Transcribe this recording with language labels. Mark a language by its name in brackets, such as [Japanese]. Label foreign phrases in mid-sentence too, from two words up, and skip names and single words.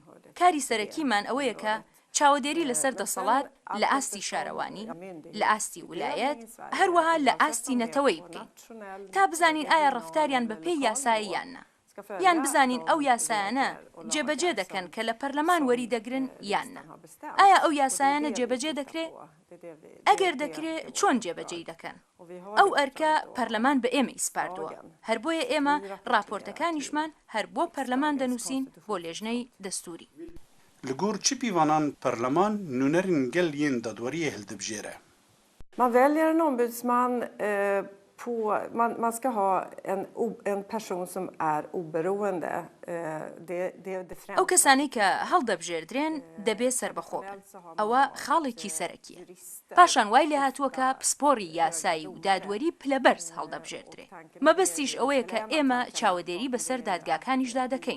[Central Kurdish] کاری سەرەکیمان ئەوەیە کە چاودێری لەسەر دەسەڵات لە ئاستی شارەوانی، لە ئاستی ویلایەت، هەروەها لە ئاستی نەتەوەی بکەین تا بزانین ئایا ڕەفتاریان بە پێی یاسایی یاننا، یان بزانین ئەو یاسایانە جێبەجێ دەکەن کە لە پەرلەمان وەری دەگرن یاننا. ئایا ئەو یاسایانە جێبەجێ دەکرێت؟ ئەگەر دەکرێت چۆن جێبەجێ دەکەن؟ ئەو ئەرکە پەرلەمان بە ئێمە ئیسپاردووە، هەر بۆیە ئێمە راپۆرتەکانیشمان هەر بۆ پەرلەمان دەنووسین بۆ لێژنەی دەستوری. [Kurdish] Li gor çi pîvanan Perleman nûnerên gel yên dadweriyê hildibijêre? [Swedish] Man väljer en ombudsman man ska ha en person som är oberoende. [Central Kurdish] ئەو کەسانی کە هەڵدەبژێردرێن دەبێ سەربەخۆ بن. ئەوە خاڵێکی سەرەکیە. پاشان وای لێ هاتووە کە پسپۆڕی یاسایی و دادوەری پلەبەرز هەڵدەبژێردرێ. مەبەستیش ئەوەیە کە ئێمە چاودێری بەسەر دادگاکانیشدا دەکەین.